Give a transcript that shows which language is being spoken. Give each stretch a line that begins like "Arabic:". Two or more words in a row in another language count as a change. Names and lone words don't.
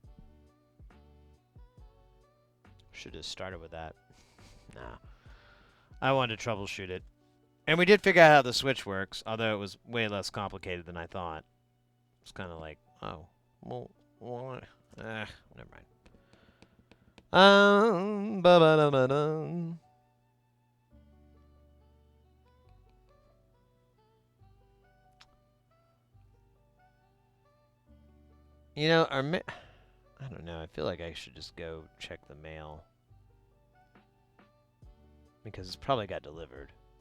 English: Should have started with that. Nah. I wanted to troubleshoot it. And we did figure out how the switch works, although it was way less complicated than I thought. It's kind of like, oh, well, never mind. Ba-ba-da-ba-dum. You know, I don't know. I feel like I should just go check the mail. Because it's probably got delivered.